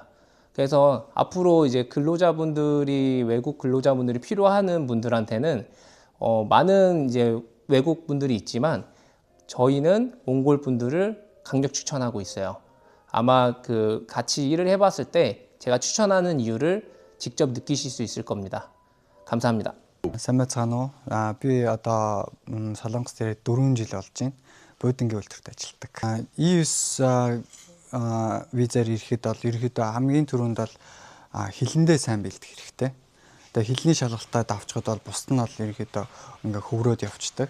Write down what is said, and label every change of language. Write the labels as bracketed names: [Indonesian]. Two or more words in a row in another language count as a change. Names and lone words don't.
[Korean] 그래서 앞으로 이제 외국 근로자분들이 필요하는 분들한테는 많은 이제 외국 분들이 있지만 저희는 몽골 분들을 강력 추천하고 있어요. 아마 같이 일을 해봤을 때 제가 추천하는 이유를 직접 느끼실 수 있을 겁니다. 감사합니다. [Mongolian] Сайн байна уу? Би одоо Солонгос дээр 4 жил болж байна. Будингийн үйлдвэрт ажилладаг. E9 визээр ирэхэд бол ерөөдөө хамгийн түрүүнд бол хилэндээ сайн бэлдэх хэрэгтэй. Тэгээ хилний шалгалтаа давчхад бол бусд нь бол ерөөдөө ингээ хөврөөд явцдаг.